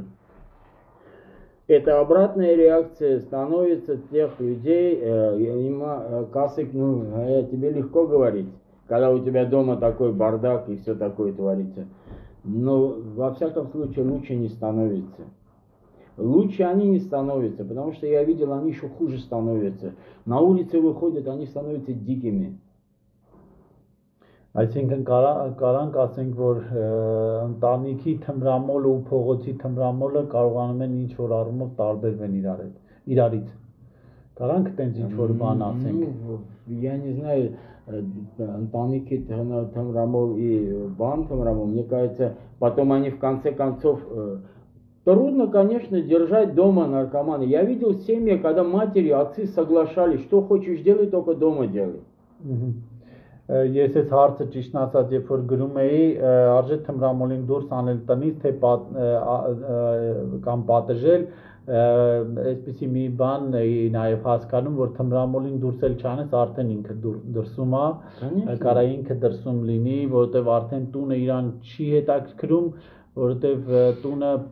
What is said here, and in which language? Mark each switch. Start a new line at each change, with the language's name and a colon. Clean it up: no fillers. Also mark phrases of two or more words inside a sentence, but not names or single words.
Russian: Это обратная реакция становится тех людей, Касык, тебе легко говорить, когда у тебя дома такой бардак и все такое творится. Но во всяком случае лучше не становится. Лучше они не становятся, потому что я видел, они еще хуже становятся. На улице выходят, они становятся дикими.
Armenian: Այսինքն կարանք ասենք, որ ընտանիքի թմրամոլը ու փողոցի թմրամոլը կարողանում են ինչ որ առումով տարբերվեն իրարից։ Կարանք տենց ինչ որ բան ասենք։
Russian: Я не знаю,
Armenian: ընտանիքի թմրամոլ
Russian: и бан թմրամол, мне кажется, потом они в конце концов... Трудно, конечно, держать дома наркомана. Я видел семьи, когда матери, отцы соглашались, что хочешь делай, только дома делай.
Armenian: Ես այս հարցը ճիշտ ասած, երբ որ գրում էի, արժե թմրամոլին դուրս անել տնից, թե կամ պատժել, այսպեսի մի բան էի նաև հասկանում, որ թմրամոլին դուրս էլ չանես, արդեն ինքը դրսում է, կարա ինքը դրսում լինի, որովհետև արդեն տունը իրան չի հետաքրքրում, որովհետև տունը